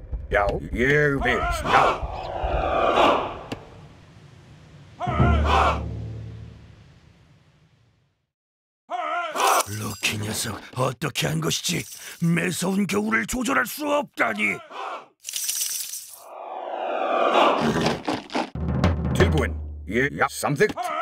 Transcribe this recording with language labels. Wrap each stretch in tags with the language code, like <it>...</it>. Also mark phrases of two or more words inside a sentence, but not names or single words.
<is>Já, ég vil. Já.</is> <ko>럭키 녀석, 어떻게 한 것이지? 매서운 겨울을 조절할 수 없다니.</ko> <is>Tilbúin. Já, samþykkt.</is>